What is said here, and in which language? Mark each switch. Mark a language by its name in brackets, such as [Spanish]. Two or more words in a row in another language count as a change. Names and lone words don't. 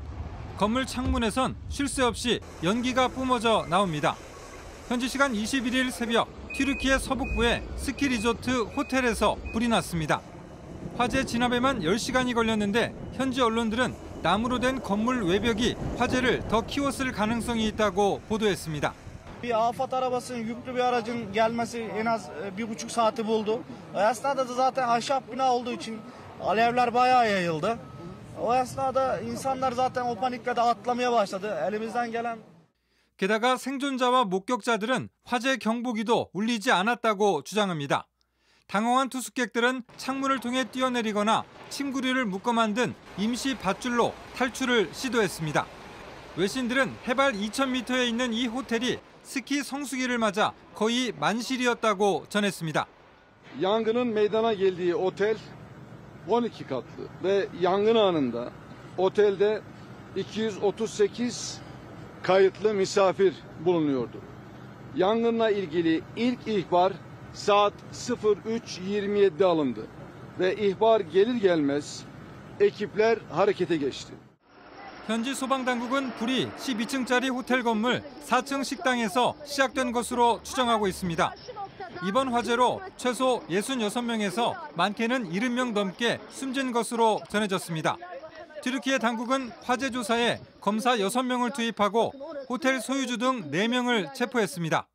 [Korean] 건물 창문에선 쉴 새 없이 연기가 뿜어져 나옵니다. 현지 시간 21일 새벽 튀르키예 서북부의 스키 리조트 호텔에서 불이 났습니다. 화재 진압에만 10시간이 걸렸는데 현지 언론들은 나무로 된 건물 외벽이 화재를 더 키웠을 가능성이 있다고 보도했습니다. [Turkish] Bir AFAD arabasının yüklü bir aracın gelmesi en az 1,5 saati buldu. O esnada da zaten ahşap bina olduğu için alevler bayağı yayıldı. O esnada insanlar zaten o panikle de atlamaya başladı. Elimizden gelen... [Korean] 게다가 생존자와 목격자들은 화재 경보기도 울리지 않았다고 주장합니다. 당황한 투숙객들은 창문을 통해 뛰어내리거나 침구류를 묶어 만든 임시 밧줄로 탈출을 시도했습니다. 외신들은 해발 2,000m에 있는 이 호텔이 스키 성수기를 맞아 거의 만실이었다고 전했습니다. [Turkish] Yangının meydana geldiği otel 12 katlı ve yangın anında otelde 238 kayıtlı misafir bulunuyordu. Yangınla ilgili ilk ihbar saat 03:27'de alındı ve ihbar gelir gelmez ekipler harekete geçti. [Korean] 현지 소방당국은 불이 12층짜리 호텔 건물 4층 식당에서 시작된 것으로 추정하고 있습니다. 이번 화재로 최소 66명에서 많게는 70명 넘게 숨진 것으로 전해졌습니다. 튀르키예 당국은 화재 조사에 검사 6명을 투입하고 호텔 소유주 등 4명을 체포했습니다.